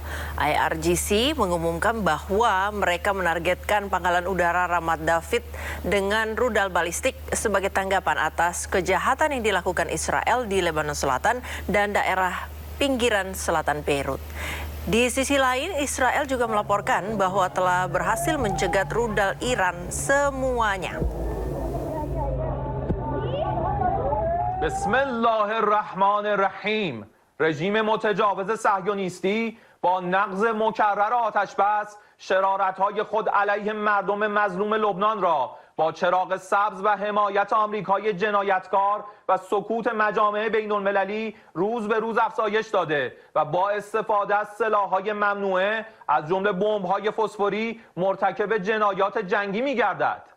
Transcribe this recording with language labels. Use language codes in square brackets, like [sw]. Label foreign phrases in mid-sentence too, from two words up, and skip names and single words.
[id] IRGC mengumumkan bahwa mereka menargetkan pangkalan udara Ramat David dengan rudal balistik sebagai tanggapan atas kejahatan yang dilakukan Israel di Lebanon Selatan dan daerah pinggiran selatan Beirut. Di sisi lain, Israel juga melaporkan bahwa telah berhasil mencegat rudal Iran semuanya. [ar] بسم الله الرحمن الرحیم. [fa] رژیم متجاوز صهیونیستی با نقض مکرر آتش بس شرارت‌های خود علیه مردم مظلوم لبنان را با چراغ سبز و حمایت آمریکای جنایتکار و سکوت مجامع بین‌المللی روز به روز افزایش داده و با استفاده از سلاح‌های ممنوعه از جمله بمب‌های فسفوری مرتکب جنایات جنگی می‌گردد.